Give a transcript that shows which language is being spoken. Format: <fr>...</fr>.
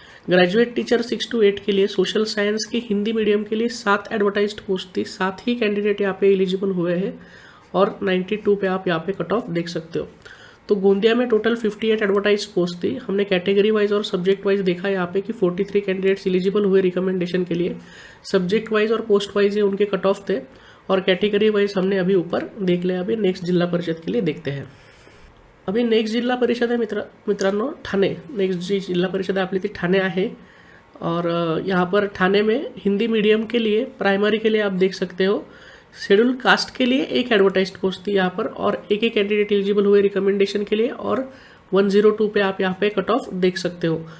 <hi>Graduate teacher 6 to 8 के लिए social science की हिंदी मीडियम के लिए 7 एडवर्टाइज्ड पोस्ट थी, 7 ही कैंडिडेट यहाँ पे एलिजिबल हुए हैं और 92 पे आप यहाँ पे कट ऑफ देख सकते हो। तो गोंदिया में टोटल 58 एडवर्टाइज पोस्ट थी। हमने कैटेगरी वाइज और सब्जेक्ट वाइज देखा यहाँ पे कि 43 कैंडिडेट्स एलिजिबल हुए रिकमेंडेशन के लिए। सब्जेक्ट वाइज और पोस्ट वाइज ये उनके कट ऑफ थे और कैटेगरी वाइज हमने अभी ऊपर देख लिया। अभी नेक्स्ट जिला परिषद के लिए देखते हैं।</hi> <mr>अभी नेक्स्ट जिल्हा परिषद आहे मित्रांनो ठाणे। नेक्स्ट जी जिल्हा परिषद आपली ती ठाणे आहे</mr> <hi>और यहाँ पर ठाणे में हिंदी मीडियम के लिए प्राइमरी के लिए आप देख सकते हो शेड्यूल कास्ट के लिए 1 एडवर्टाइज्ड पोस्ट थी यहाँ पर और एक कैंडिडेट एलिजिबल हुए रिकमेंडेशन के लिए और 102 पे आप यहाँ पे कट ऑफ देख सकते हो।</hi>